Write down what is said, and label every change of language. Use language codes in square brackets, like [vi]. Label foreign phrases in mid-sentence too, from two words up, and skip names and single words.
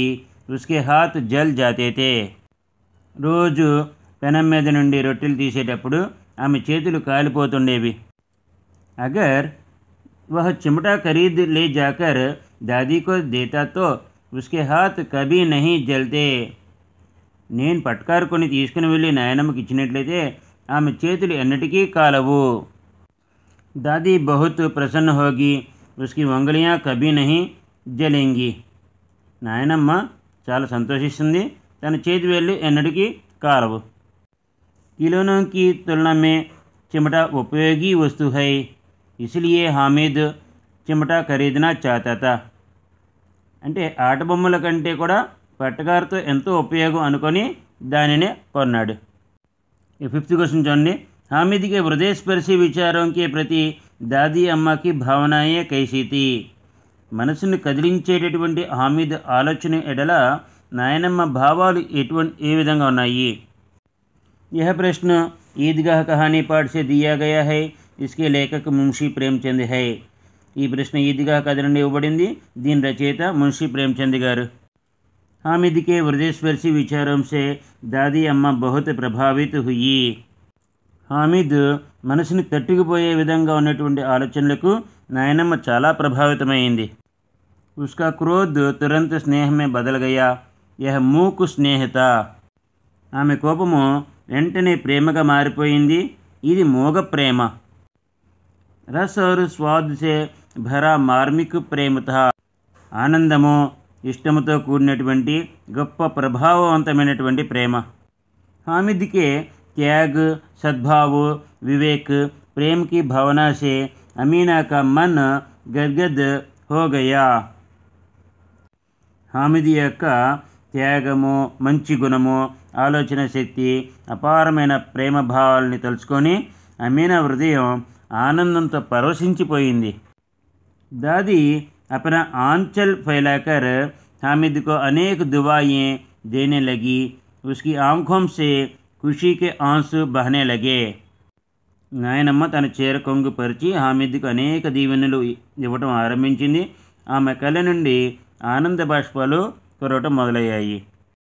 [hi] उसके हाथ जल जाते थे. [te] రోజు పెనం మీద నుండి రొట్టెలు తీసేటప్పుడు ఆమె చేతులు కాలిపోతుండేవి. [hi] अगर वह चिमटा खरीद ले जाकर दादी को देता तो उसके हाथ कभी नहीं जलते. [te] నేను పట్కారు కొని తీసుకుని వెళ్ళి నాయనమ్మకి ఇచ్చినట్లయితే ఆమె చేతులు ఎన్నటికీ కాలవు. [hi] दादी बहुत प्रसन्न होगी. उसकी उंगलियां कभी नहीं जलेंगी. [te] నాయనమ్మ చాలా సంతోషిస్తుంది, తన చేతి వేళ్ళు ఎన్నటికీ కాలవు. [hi] खिलौनों की तुलना में चिमटा उपयोगी वस्तु है. इसलिए हामिद चिमटा खरीदना चाहता था. [te] అంటే ఆట బొమ్మల కంటే కూడా పట్టకారుతో ఎంతో ఉపయోగం అనుకొని దానినే కొన్నాడు. ఈ 5th క్వశ్చన్ చూడండి. [hi] हामिद के हृदयस्पर्शी विचारों के प्रति दादी अम्मा की भावनाएं कैसी थी. [te] మనసును కదిలించేటటువంటి హామిద్ ఆలోచన ఎడల నాయనమ్మ భావాలు ఏ విధంగా ఉన్నాయి. [hi] यह प्रश्न ईदगाह कहानी पाठ से दिया गया है. इसके लेखक मुंशी प्रेमचंद है. [te] ఈ ప్రశ్న ఈద్గాహ్ కథ నుండి ఇవ్వబడింది. దీని రచయిత మున్షీ ప్రేమచంద్ గారు. [hi] हामिद के हृदयस्पर्शी विचारों से दादी अम्मा बहुत प्रभावित हुई. [te] హామిద్ మనసుని తట్టుకుపోయే విధంగా ఉన్నటువంటి ఆలోచనలకు నాయనమ్మ చాలా ప్రభావితమైంది. [hi] उसका क्रोध तुरंत स्नेह में बदल गया. यह मूक स्नेह था. [te] ఆమె కోపము వెంటనే ప్రేమగా మారిపోయింది. ఇది మూగ ప్రేమ. [hi] रस और स्वाद से भरा मार्मिक प्रेम था. [te] ఆనందము ఇష్టముతో కూడినటువంటి గొప్ప ప్రభావవంతమైనటువంటి ప్రేమ. [hi] हामिद के त्याग, सद्भाव, विवेक, प्रेम की भावना से अमीना का मन गदगद हो गया. [te] హామిద్ యొక్క త్యాగము, మంచి గుణము, ఆలోచన శక్తి, అపారమైన ప్రేమ భావాలని తలుచుకొని అమీనా హృదయం ఆనందంతో పరవశించిపోయింది. [hi] दादी अपना आंचल फैलाकर हामिद को अनेक दुआएं देने लगी. उसकी आंखों से खुशी के आंसू बहने लगे. [te] నాయనమ్మ తన చీర కొంగు పరిచి హామిద్కు అనేక దీవెనలు ఇవ్వటం ఆరంభించింది. ఆమె కళ్ళ నుండి ఆనంద బాష్పాలు కురవటం మొదలయ్యాయి.